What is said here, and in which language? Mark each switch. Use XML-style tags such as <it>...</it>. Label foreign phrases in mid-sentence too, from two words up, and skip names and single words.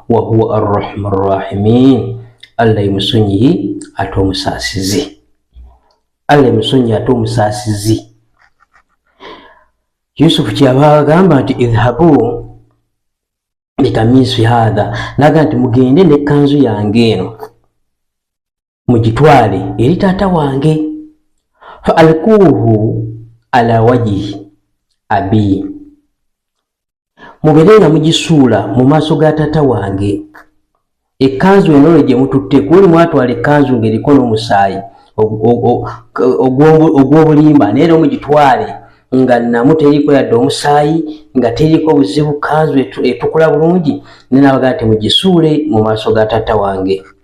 <ar>وهو أرحم الراحمين,</ar> <lg>Allah ye musonyiyi ate omusaasizi, Allah ye musonyiyi ate omusaasizi. Yusufu kyaba agamba nti</lg> <ar>اذهبوا بقميصي هذا,</ar> <lg>naga nti mugende n'ekkanzu yange eno mugitwale eri taata wange,</lg> <ar>فألقوه على وجه أبي,</ar> <lg>mubere nga mugisuula mu maaso ga taata wange. Ekkanzu eno gye mututte, kuli mwatwala ekkanzu ng'eriko n'omusaayi ogw'obulimba, naye era mugitwale nga namu teriko yadde omusaayi, nga teriko buzibu, kanzu etukula bulungi, nenabaga nti mugisuule mu maaso ga taata wange.</lg>